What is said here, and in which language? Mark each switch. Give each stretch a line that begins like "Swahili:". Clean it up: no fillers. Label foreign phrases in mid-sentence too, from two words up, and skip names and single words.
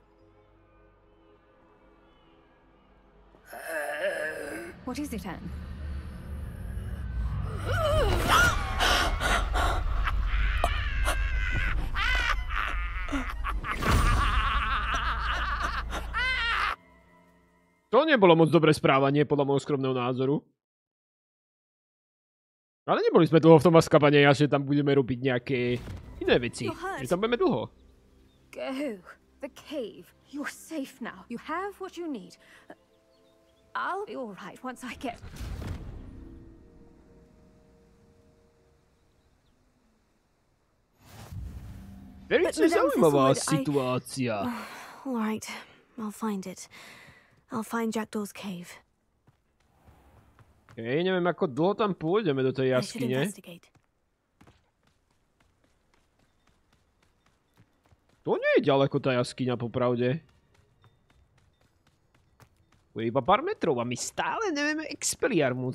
English: What is it, Anne?
Slovak: To nebolo moc dobré správanie, podľa môjho skromného názoru. Ale neboli sme dlho v tom Azkabane, že tam budeme robiť nejaké iné veci. Že tam budeme dlho.
English: Go. The cave. You're safe now. You have what you need. I'll be all right once I get...
Slovak: Veľmi zaujímavá situácia.
English: All right, I'll find it. I'll find Jackdaw's cave.
Slovak: Neviem, ako dlho tam pôjdeme do tej jaskyne. To nie je ďaleko tá jaskyňa, popravde. To je iba pár metrov a my stále nevieme Expelliarmus.